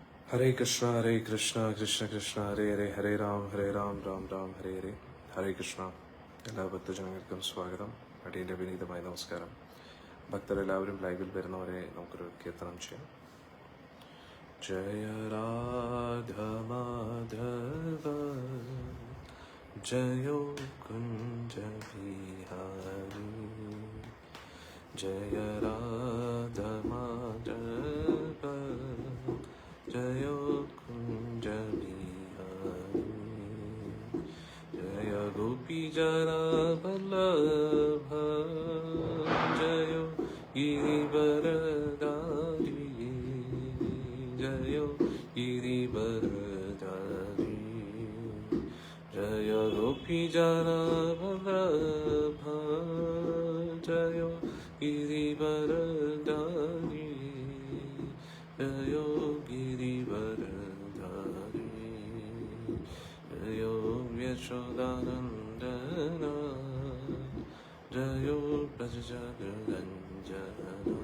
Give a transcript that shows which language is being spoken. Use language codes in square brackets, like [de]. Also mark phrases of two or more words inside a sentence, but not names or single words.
[sa] हरे कृष्णा कृष्ण कृष्ण हरे हरे हरे राम राम राम हरे हरे [ml] ഹരേ കൃഷ്ണ. എല്ലാ ഭക്തജനങ്ങൾക്കും സ്വാഗതം. അടിയൻ്റെ വിനീതമായ നമസ്കാരം. ഭക്തരെല്ലാവരും ലൈവിൽ വരുന്നവരെ നമുക്കൊരു കീർത്തനം ചെയ്യാം. [sa] ജയ രാധ മാധവ ജയോ കുഞ്ച ബിഹാരി ജയ രാധ മാധവ ജയോ കുഞ്ച ബിഹാരി जय गोपी जरा वल्लभ जयो गिरिवरदारी जयो गिरिवरदारी जय गोपी जरा वल्लभ जयो गिरिवरदारी जयो गिरिवरदारी जयो यशोदानन्दना जयो ब्रजजनरञ्जना